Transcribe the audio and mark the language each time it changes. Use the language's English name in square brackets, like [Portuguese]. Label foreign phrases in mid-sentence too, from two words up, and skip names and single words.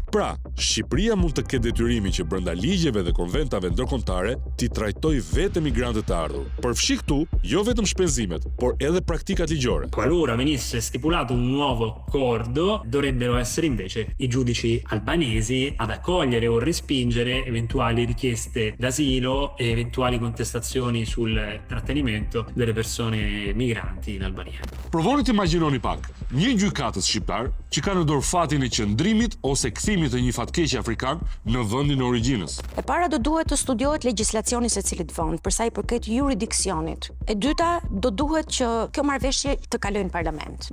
[Albanian] Pra, Shqipëria mund të ketë detyrimin që brenda ligjeve dhe konventave ndërkombëtare ti trajtojë vetë migrantët të ardhur. Përfshi këtu jo vetëm shpenzimet, por edhe praktikat ligjore. [Italian] Qualora venisse stipulato un nuovo accordo, dovrebbero essere invece i giudici albanesi ad accogliere o respingere eventuali richieste d'asilo e eventuali contestazioni sul trattenimento delle persone migranti in Albania. [Albanian] Provoni të imagjinoni pak, një gjykatës shqiptar që ka në dorë fatin e qëndrimit ose kthimit të një fatkeqi afrikan në vendin e origjinës. E para do duhet të studiohet legjislacioni se cilit vend për sa i përket juridiksionit. E dyta do duhet që kjo marrëveshje të kalojë në parlament.